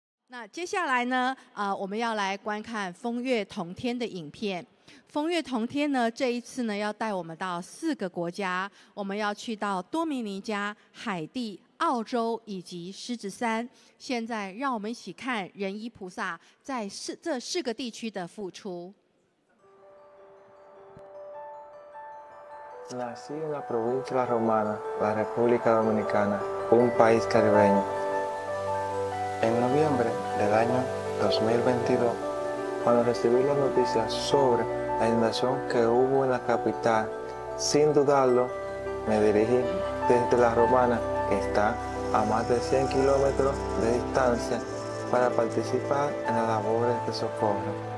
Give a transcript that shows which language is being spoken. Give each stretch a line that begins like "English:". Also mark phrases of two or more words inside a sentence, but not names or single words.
Chinese: 那接下来呢，我们要来观看风月同天的影片。风月同天呢，这一次呢要带我们到4个国家，我们要去到多明尼加、海地、澳洲以及狮子山。现在让我们一起看仁医菩萨在这4个地区的付出。
Spanish: Nací en la provincia La Romana, la República Dominicana, un país caribeño. En noviembre del año 2022, cuando recibí las noticias sobre la inundación que hubo en la capital, sin dudarlo, me dirigí desde La Romana, que está a más de 100 kilómetros de distancia, para participar en las labores de socorro.